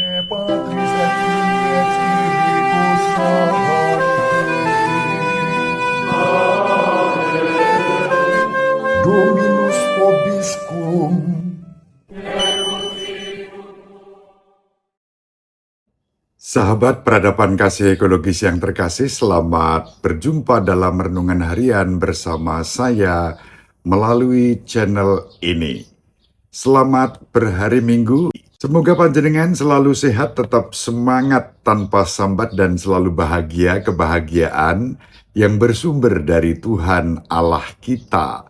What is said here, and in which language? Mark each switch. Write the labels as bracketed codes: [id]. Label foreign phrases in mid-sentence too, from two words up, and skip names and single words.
[la] Patris et Filii et Spiritus Sancti. Dominus vobiscum. [id] Sahabat peradaban kasih ekologis yang terkasih, selamat berjumpa dalam renungan harian bersama saya melalui channel ini. Selamat berhari Minggu. Semoga panjenengan selalu sehat, tetap semangat tanpa sambat dan selalu bahagia, kebahagiaan yang bersumber dari Tuhan Allah kita.